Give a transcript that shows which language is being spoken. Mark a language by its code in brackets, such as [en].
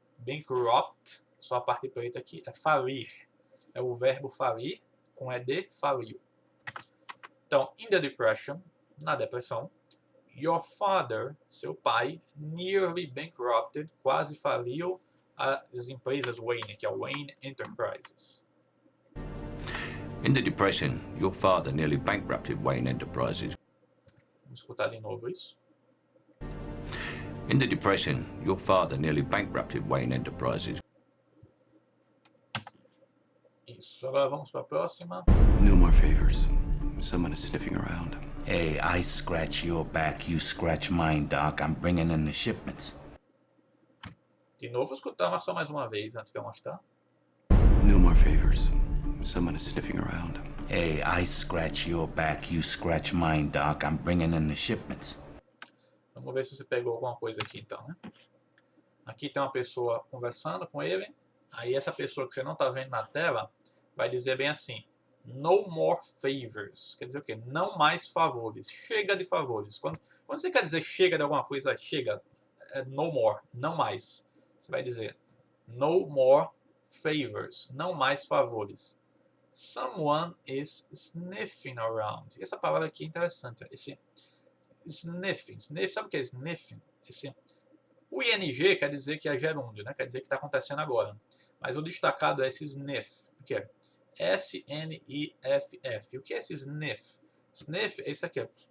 [pt] Bankrupt, só a parte preta aqui, é falir. É o verbo falir, com ED, faliu. Então, [en] in the depression, [pt] na depressão, [en] your father, [pt] seu pai, [en] nearly bankrupted, [pt] quase faliu as empresas Wayne, que é o Wayne Enterprises. [en] In the Depression, your father nearly bankrupted Wayne Enterprises. [pt] Vamos escutar de novo isso. [en] In the Depression, your father nearly bankrupted Wayne Enterprises. [pt] Isso, agora vamos para a próxima. [en] No more favors. Someone is sniffing around. Hey, I scratch your back, you scratch mine, Doc. I'm bringing in the shipments. [pt] De novo, escutar só mais uma vez antes de eu mostrar. [en] No more favors. Someone is sniffing around. Hey, I scratch your back, you scratch mine, Doc. I'm bringing in the shipments. [pt] Vamos ver se você pegou alguma coisa aqui então, né? Aqui tem uma pessoa conversando com ele. Aí essa pessoa que você não está vendo na tela vai dizer bem assim: [en] no more favors. [pt] Quer dizer o quê? Não mais favores. Chega de favores. Quando você quer dizer chega de alguma coisa, chega. É no more. Não mais. Você vai dizer [en] no more favors. [pt] Não mais favores. [en] Someone is sniffing around. [pt] E essa palavra aqui é interessante. Esse sniffing. Sabe o que é sniffing? O ing quer dizer que é gerúndio, né? Quer dizer que está acontecendo agora. Mas o destacado é esse sniff. O que é? S-N-I-F-F. O que é esse sniff? Sniff é isso aqui.